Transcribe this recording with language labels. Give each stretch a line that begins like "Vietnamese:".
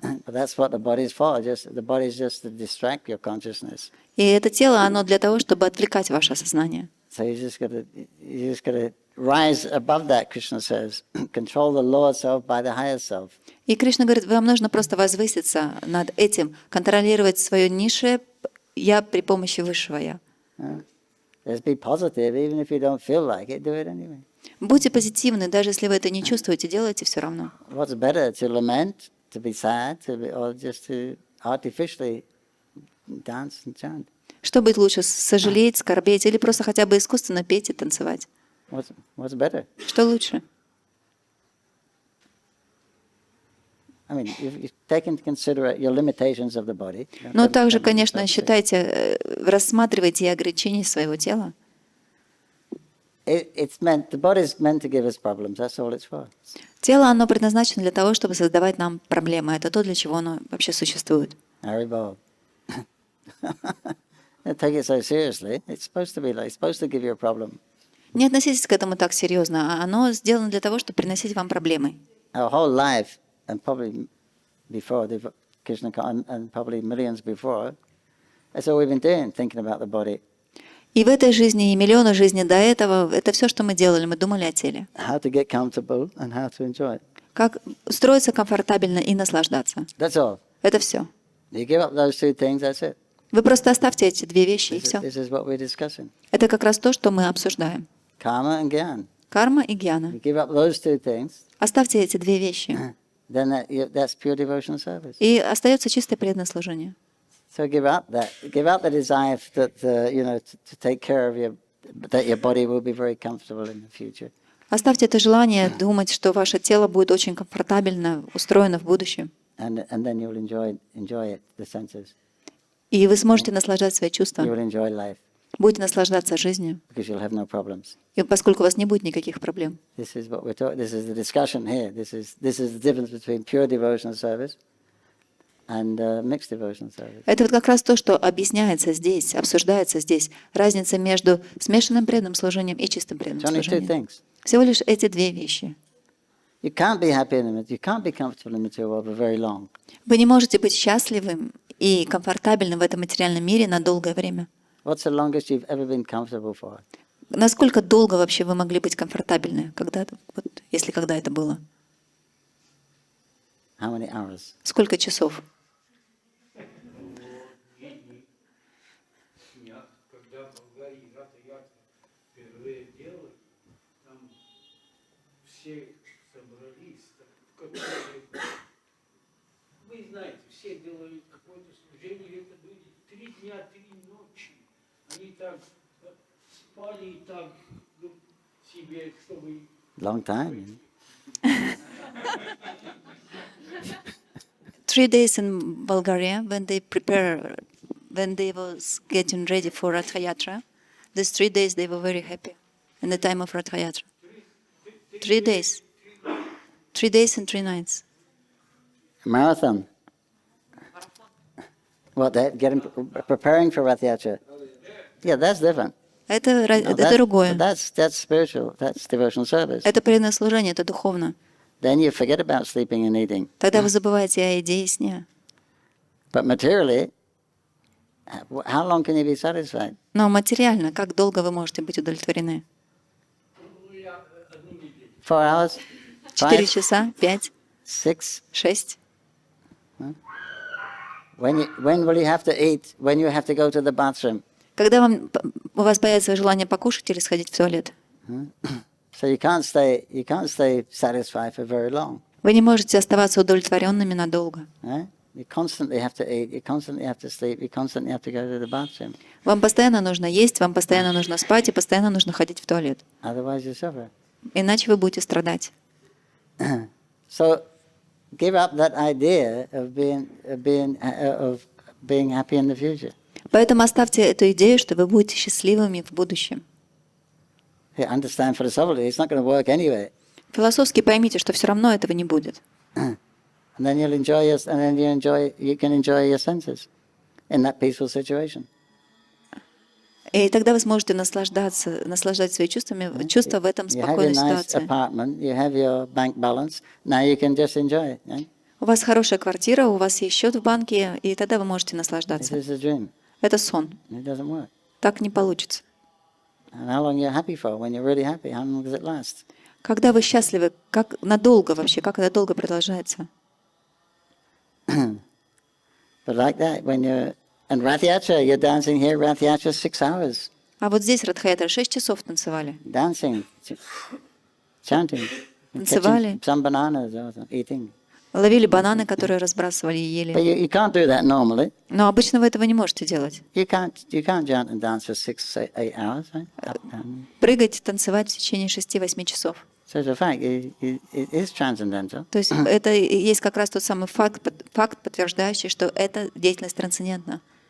English: but that's what the body's for. The body's just to distract your consciousness.
Russian: И это тело, оно для того, чтобы отвлекать ваше сознание.
English: So you just gotta rise above that. Krishna says, control the lower self by the higher self.
Russian: И Кришна говорит, вам нужно просто возвыситься над этим, контролировать свое низшее «я» при помощи высшего «я».
English: Just be positive, even if you don't feel like it, do it anyway.
Russian: Будьте позитивны, даже если вы это не чувствуете, делайте все равно.
English: What's better, to lament, to be sad, or just to artificially dance and chant?
Russian: Что будет лучше, сожалеть, скорбеть или просто хотя бы искусственно петь и танцевать?
English: What's better?
Russian: Что лучше?
English: I mean, you take into consideration your limitations of the body.
Russian: Но также, конечно, считайте, рассматривайте и ограничения своего тела.
English: The body's meant to give us problems. That's all it's for.
Russian: Тело, оно предназначено для того, чтобы создавать нам проблемы. Это то, для чего оно вообще существует.
English: Haribol. Don't take it so seriously. It's supposed to give you a problem.
Russian: Не относитесь к этому так серьезно, а оно сделано для того, чтобы приносить вам проблемы.
English: Our whole life, and probably before Krishna and probably millions before, that's all we've been doing, thinking about the body.
Russian: И в этой жизни, и миллионы жизней до этого, это все, что мы делали, мы думали о теле.
English: How to get comfortable and how to enjoy it.
Russian: Как устроиться комфортабельно и наслаждаться.
English: That's all.
Russian: Это все.
English: You give up those 2 things, that's it.
Russian: Вы просто оставьте эти 2 вещи, и все.
English: This is what we're discussing.
Russian: Это как раз то, что мы обсуждаем.
English: Karma and Gyan.
Russian: Карма и гьяна.
English: You give up those 2 things,
Russian: Оставьте эти 2 вещи,
English: then that's pure devotional service.
Russian: и остается чистое преданное служение.
English: So give up the desire to take care of that your body will be very comfortable in the future.
Russian: Оставьте это желание думать, что ваше тело будет очень комфортабельно устроено в будущем.
English: And then you'll enjoy it, the senses.
Russian: И вы сможете наслаждать свои чувства,
English: You'll enjoy life
Russian: будете наслаждаться жизнью,
English: because you'll have no problems.
Russian: и поскольку у вас не будет никаких проблем.
English: This is what we're talking. This is the discussion here. This is the difference between pure devotional service and mixed devotional service.
Russian: Это вот как раз то, что объясняется здесь, обсуждается здесь. Разница между смешанным преданным служением и чистым преданным
English: It's only two
Russian: служением.
English: things.
Russian: Всего лишь эти две вещи.
English: You can't be happy in the you can't be comfortable in the material world for very long.
Russian: Вы не можете быть счастливым и комфортабельным в этом материальном мире на долгое время.
English: What's the longest you've ever been comfortable for?
Russian: Насколько долго вообще вы могли быть комфортабельны, когда-то, вот, если когда это было?
English: How many hours?
Russian: Сколько часов? Когда в Болгарии Рата-Ятра впервые делали, там все собрались, вы знаете, все делают какое-то служение, это будет 3 дня, 3 ночи. Они так спали и так себе, чтобы...
English: Long time. 3 days in Bulgaria when they was getting ready for Rath Yatra. These 3 days they were very happy in the time of Rath Yatra. 3 days. 3 days and 3 nights. Marathon. What? Getting preparing for Rath Yatra. Yeah, that's different.
Russian: Это
English: No,
Russian: другое.
English: That's spiritual. That's devotional service.
Russian: Это преданное служение, это духовно.
English: Then you forget about sleeping and eating.
Russian: Тогда вы забываете о еде и сне.
English: But materially, how long can you be satisfied?
Russian: Но материально, как долго вы можете быть удовлетворены?
English: 4 hours?
Russian: 4
English: 5?
Russian: часа? 5?
English: 6?
Russian: 6?
English: When will you have to eat? When you have to go to the bathroom?
Russian: Когда у вас появится желание покушать или сходить в туалет?
English: So you can't stay satisfied for very long.
Russian: Вы не можете оставаться удовлетворенными надолго.
English: Right? You constantly have to eat, you constantly have to sleep, you constantly have to go to the bathroom.
Russian: Вам постоянно нужно есть, вам постоянно нужно спать и постоянно нужно ходить в туалет.
English: Otherwise you suffer.
Russian: Иначе вы будете страдать.
English: So give up that idea of being happy in the future.
Russian: Поэтому оставьте эту идею, что вы будете счастливыми в будущем.
English: You understand philosophically, it's not going to work anyway.
Russian: Философски поймите, что все равно этого не будет.
English: And then you can enjoy your senses in that peaceful situation.
Russian: И тогда вы сможете наслаждать своими чувства в этом
English: You have your
Russian: спокойной
English: nice
Russian: ситуации.
English: apartment, you have your bank balance, now you can just enjoy it. Yeah?
Russian: У вас хорошая квартира, у вас есть счет в банке, и тогда вы можете
English: This
Russian: наслаждаться.
English: is a dream.
Russian: Это сон.
English: It doesn't work.
Russian: Так не получится.
English: And how long you're happy for? When you're really happy, how long does it last?
Russian: Когда вы счастливы, как надолго вообще, как это долго продолжается?
English: But like that, when you're in Rath Yatra, you're dancing here, Rath Yatra, 6 hours.
Russian: А вот здесь Радха-ятра 6 часов танцевали.
English: Dancing, chanting,
Russian: Танцевали.
English: catching some bananas or eating.
Russian: Lовили бананы, которые разбрасывали и
English: But
Russian: ели.
English: you can't do that normally.
Russian: Но обычно вы этого не можете делать.
English: You can't chant and dance for 6-8 hours, right? Up, down.
Russian: Прыгать, танцевать в течение 6-8 часов.
English: So the fact it is transcendental.
Russian: То есть это и есть как раз тот самый факт, подтверждающий, что эта деятельность трансцендентна.